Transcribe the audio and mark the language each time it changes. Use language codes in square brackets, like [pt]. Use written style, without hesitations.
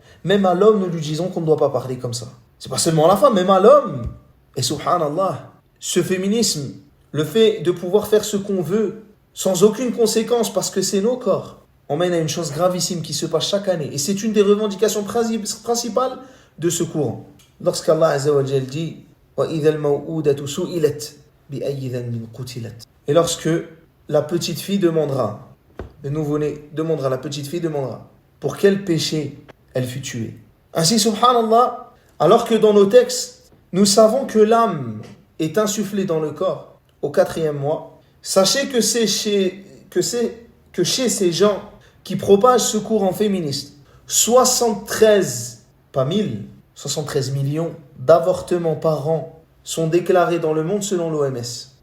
[fr] Même à l'homme, nous lui disons qu'on ne doit pas parler comme ça. C'est pas seulement à la femme, même à l'homme. Et subhanallah, ce féminisme, le fait de pouvoir faire ce qu'on veut, sans aucune conséquence, parce que c'est nos corps, on mène à une chose gravissime qui se passe chaque année. Et c'est une des revendications principales de ce courant. [ar] Lorsqu'Allah Azza wa Jal [fr] dit [ar] وَإِذَا الْمَوْءُودَةُ سُئِلَتْ بِأَيِّ ذَنْبٍ قُتِلَتْ. [fr] Et lorsque la petite fille demandera, le nouveau-né demandera, la petite fille demandera, pour quel péché elle fut tuée. Ainsi, subhanallah, alors que dans nos textes, nous savons que l'âme est insufflée dans le corps au 4e mois, sachez que chez ces gens qui propagent ce courant féministe, 73, pas 1000, 73 millions d'avortements par an sont déclarés dans le monde selon l'OMS.